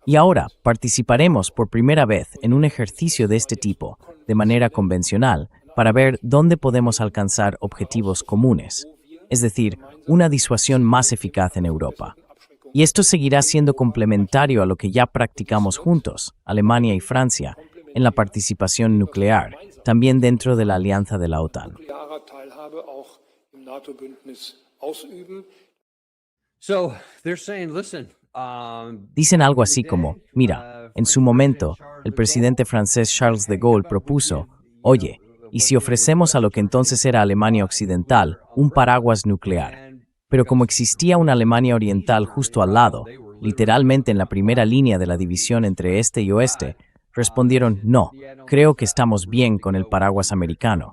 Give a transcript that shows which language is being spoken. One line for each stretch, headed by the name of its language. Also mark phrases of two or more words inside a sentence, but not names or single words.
Spanish: Y ahora participaremos por primera vez en un ejercicio de este tipo, de manera convencional, para ver dónde podemos alcanzar objetivos comunes, es decir, una disuasión más eficaz en Europa. Y esto seguirá siendo complementario a lo que ya practicamos juntos, Alemania y Francia, en la participación nuclear, también dentro de la alianza de la OTAN.
German: nuklearer Teilhabe auch im NATO-Bündnis ausüben.
English: So they're saying, listen,
Spanish: Dicen algo así como, mira, en su momento, el presidente francés Charles de Gaulle propuso, oye, ¿y si ofrecemos a lo que entonces era Alemania Occidental un paraguas nuclear? Pero como existía una Alemania Oriental justo al lado, literalmente en la primera línea de la división entre este y oeste, respondieron, no, creo que estamos bien con el paraguas americano.